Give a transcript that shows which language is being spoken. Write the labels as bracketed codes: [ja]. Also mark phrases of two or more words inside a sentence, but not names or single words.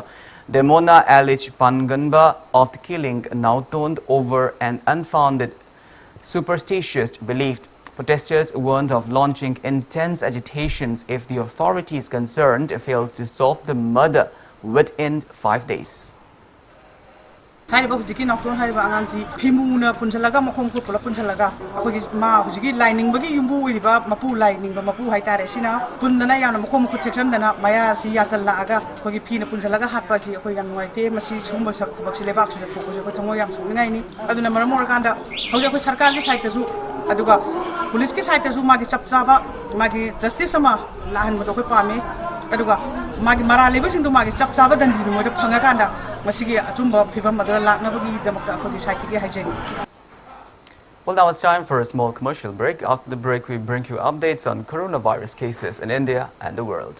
[en] Demona alleged Panganba of the killing Nautont over an unfounded superstitious belief. Protesters warned of launching intense agitations if the authorities concerned failed to solve the murder within 5 days. [mni] Hari ba hujiki Nautont hari ba angansi phimuna punchalaga makhom ko pola punchalaga akogi ma hujiki lining bagi yumbu iriba mapu lining ba mapu haitare sina pundana yana makhom ko theksan dana maya si ya challa aga akogi phina punchalaga hatpa si akoi yang noite masi sumba sak thobak si lebak si thoko ko thango yam sungai ni aduna maramor kanda hoja ko sarkar ki side ta su aduga police ki side ta su magi chapchaba magi justice sama lahan mo to ko pame aduga magi marale ba sing to magi chapchaba dandi mo de phanga kanda [en] Well, now it's time for a small commercial break. After the break, we bring you updates on coronavirus cases in India and the world.